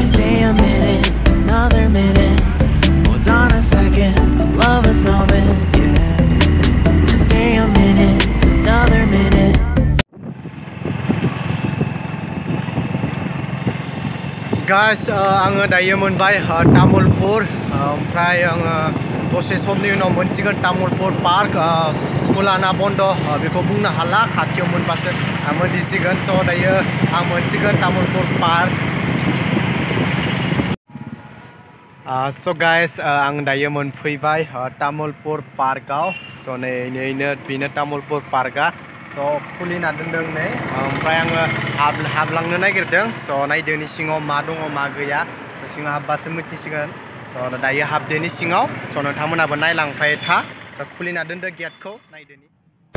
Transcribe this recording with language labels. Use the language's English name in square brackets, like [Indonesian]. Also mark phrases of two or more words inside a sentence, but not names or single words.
[English] Stay a minute, another minute. Hold on a second, love this moment, yeah. Stay a minute, another minute. Guys, [Bodo] आङो दायो मोनबाय तामुलपुर ओमफ्राय आङो दसे समनि उनाव मोनसिगोन तामुलपुर पार्क स्कुलाना बन्द बेखौ बुंनो हाला खाथियाव मोनबासो मोनथिसिगोन स' दायो आं मोनसिगोन तामुलपुर पार्क स' गाइस आं दायो मोनफैबाय तामुलपुर पार्कआव स' नैनो बेनो तामुलपुर पार्कआ स' खुलिना दोनदों नै ओमफ्राय आङो हाबलांनो नागिरदों स' नायदोनि सिङाव मा दङ मा गैया स' सिङाव हाबबासो मिथिसिगोन स' दायो हाबदोनि सिङाव स' नोंथांमोनाबो नायलांबाय था स' खुलिना दोनदो गेटखौ नायदोनि